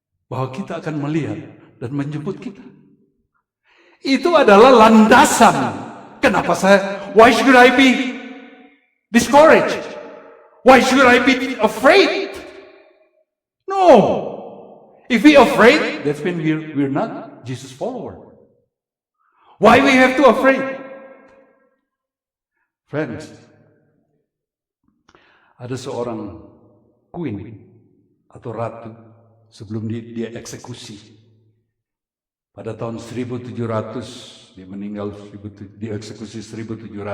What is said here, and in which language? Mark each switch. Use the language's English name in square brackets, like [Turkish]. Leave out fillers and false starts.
[Indonesian] Bahwa kita akan melihat dan menjemput kita. Itu adalah landasan. [English] Kenapa why should I be discouraged? Why should I be afraid? No. If we afraid, that's when we're not Jesus follower. Why we have to afraid? [Indonesian] Friends, ada seorang queen atau ratu sebelum dia eksekusi. Pada tahun 1700, dia meninggal, dieksekusi 1755.